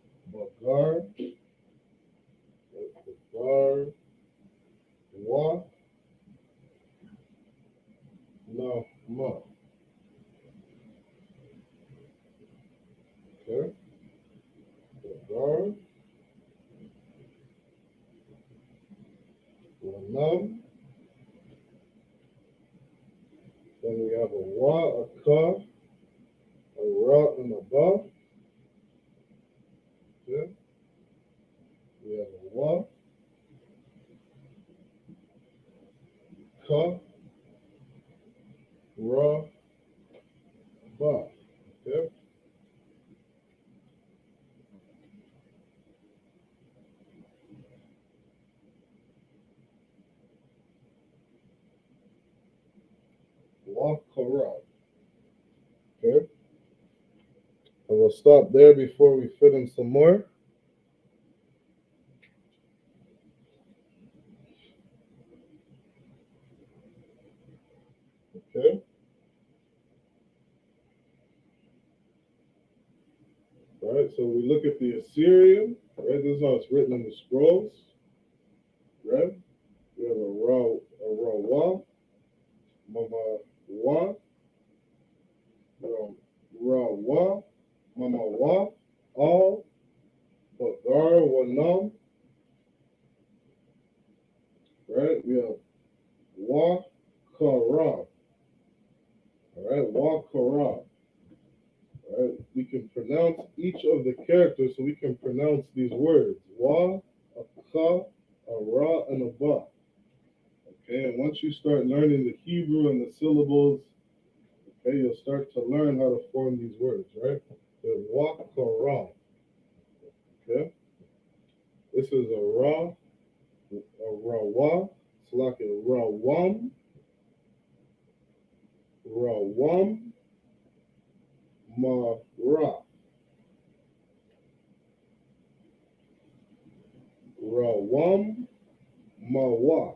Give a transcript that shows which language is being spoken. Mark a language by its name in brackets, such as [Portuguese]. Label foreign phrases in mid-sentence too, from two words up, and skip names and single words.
[English] Bagar, Bagar, Wa, Na, Ma. Okay? Bagar, Wanam. Then we have a Wa, a Ka, a Ra, and a Ba. Okay? We have a Wa, Ka, Ra, Ba. Okay? Wa, Ka, Ra. Okay? And we'll stop there before we fit in some more. Okay? All right, so we look at the Assyrian, right? This is how it's written in the scrolls, right? We have a Ra Wa, Mama Wa, Ra Wa, Mama Wa, All, Bagar Wanam, right? We have Wa Kara, all right? Wa Kara, all right? We can pronounce each of the characters, so we can pronounce these words: Wa, a Ka, a Ra, and a Ba. Okay, and once you start learning the Hebrew and the syllables, okay, you'll start to learn how to form these words, right? The Wa Kara. Okay, this is a Ra, a Rawa, it's like a Rawam, Rawam, Ma Ra, Rawam, Ma Wa.